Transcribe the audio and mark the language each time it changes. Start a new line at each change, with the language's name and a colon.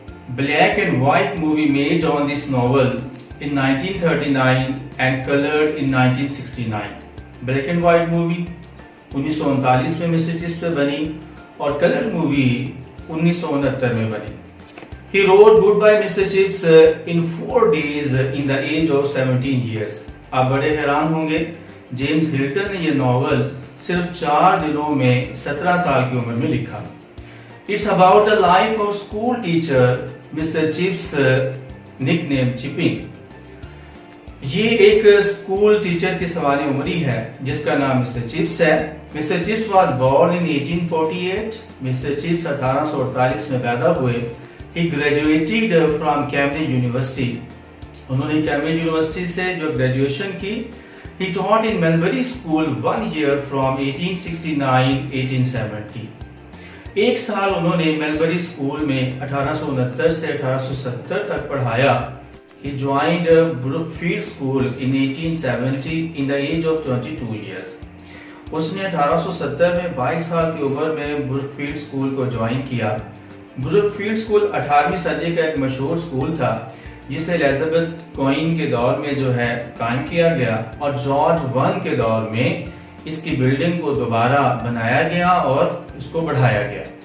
English: Black and white movie made on this novel in 1939 and coloured in 1969.
Hindi: Black and white movie 1939 में mister chips पे बनी और colour movie 1969 में बनी.
English: He wrote Goodbye Mr. Chips in 4 days in the age of 17 years.
Hindi: आप बड़े हैरान होंगे, जेम्स हिल्टन ने ये नॉवल सिर्फ 4 दिनों में 17 साल की उम्र में लिखा.
English: It's about the life of school teacher mister Chips nickname Chipping.
Hindi: ये एक स्कूल टीचर की सवारी उम्री है जिसका नाम मिस्टर चिप्स है.
English: Mister Chips was born in 1848.
Hindi: Mister chips 1848 में पैदा हुए.
English: He graduated from Cambridge University.
Hindi: उन्होंने कैम्ब्रिज यूनिवर्सिटी से जो ग्रेजुएशन की.
English: He taught in Melbury School 1 year from 1869-1870.
Hindi: एक साल उन्होंने मेलबरी स्कूल में 1869 से 1870 तक पढ़ाया.
English: He joined Brookfield School in 1870 in the age of 22 years.
Hindi: उसने 1870 में 22 साल की उम्र में ब्रुकफील्ड स्कूल को ज्वाइन किया. ब्रुकफील्ड स्कूल 18वीं सदी का एक मशहूर स्कूल था जिसे एलिजाबेथ क्वीन के दौर में जो है कायम किया गया और जॉर्ज वन के दौर में इसकी बिल्डिंग को दोबारा बनाया गया और इसको बढ़ाया गया.